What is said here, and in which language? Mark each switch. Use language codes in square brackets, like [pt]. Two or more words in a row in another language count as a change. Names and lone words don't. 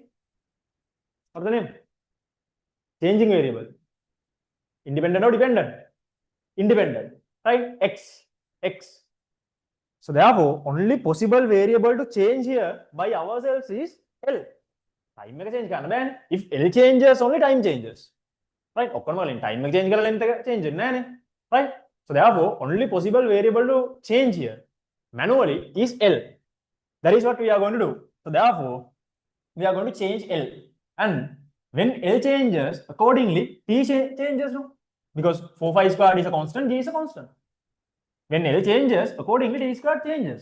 [en] What's the name? Changing variable. Independent or dependent? Independent. Right? X. So therefore, only possible variable to change here by ourselves is L. [si] Time එක change කරන්න බෑනේ. [en] If L changes, only time changes. Right? [si] ඔක්කොම වලින් time එක change කරලා length එක change වෙන්නේ නැහැනේ. [en] Right? So therefore, only possible variable to change here manually is L. That is what we are going to do. So therefore, we are going to change L. And when L changes, accordingly, T changes, no? Because 4 pi squared is a constant, G is a constant. When L changes, accordingly, T squared changes.